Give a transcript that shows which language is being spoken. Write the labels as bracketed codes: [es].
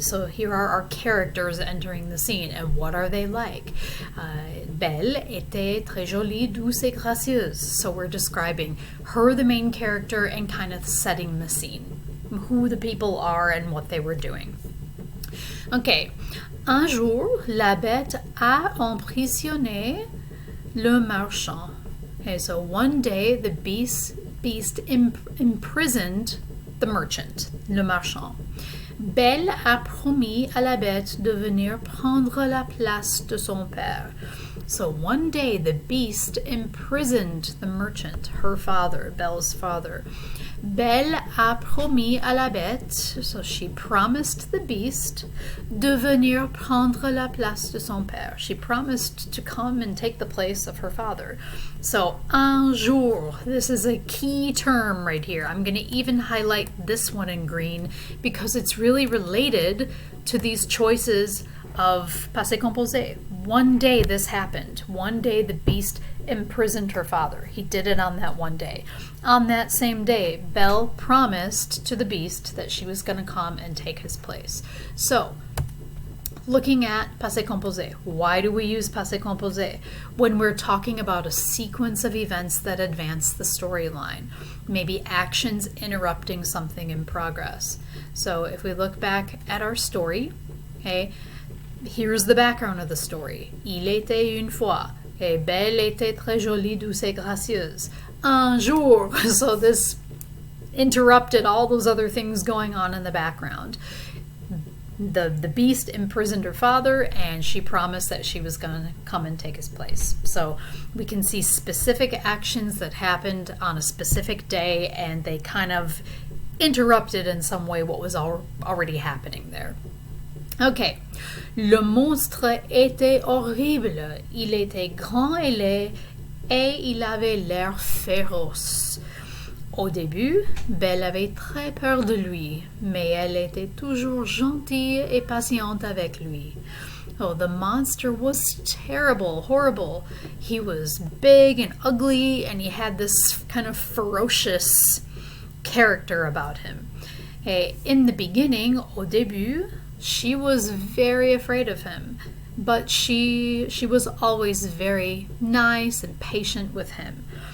[en] So here are our characters entering the scene, and what are they like? [fr] Belle était très jolie, douce et gracieuse. [en] So we're describing her, the main character, and kind of setting the scene, who the people are and what they were doing. [fr] Okay, un jour, la bête a emprisonné le marchand. [en] Okay, so one day the beast imprisoned the merchant, [fr] le marchand. Belle a promis à la bête de venir prendre la place de son père. [en] So one day the beast imprisoned the merchant, her father, Belle's father. [fr] Belle a promis à la bête, [en] so she promised the beast, [fr] de venir prendre la place de son père. [en] She promised to come and take the place of her father. So, [fr] un jour, [en] this is a key term right here. I'm going to even highlight this one in green because it's really related to these choices of passé composé. One day this happened. One day the beast imprisoned her father. He did it on that one day. On that same day, Belle promised to the beast that she was going to come and take his place. So, looking at passé composé, why do we use passé composé? When we're talking about a sequence of events that advance the storyline, maybe actions interrupting something in progress. So if we look back at our story, okay, here's the background of the story. [fr] Il était une fois. Okay, Belle était très jolie, douce et gracieuse. Un jour. [en] So this interrupted all those other things going on in the background. the beast imprisoned her father, and she promised that she was going to come and take his place. So we can see specific actions that happened on a specific day, and they kind of interrupted in some way what was already happening there. Ok. [fr] Le monstre était horrible. Il était grand et laid, et il avait l'air féroce. Au début, Belle avait très peur de lui, mais elle était toujours gentille et patiente avec lui. [en] Oh, the monster was terrible, horrible. He was big and ugly, and he had this kind of ferocious character about him. In the beginning, [fr] au début, [en] she was very afraid of him, but she was always very nice and patient with him.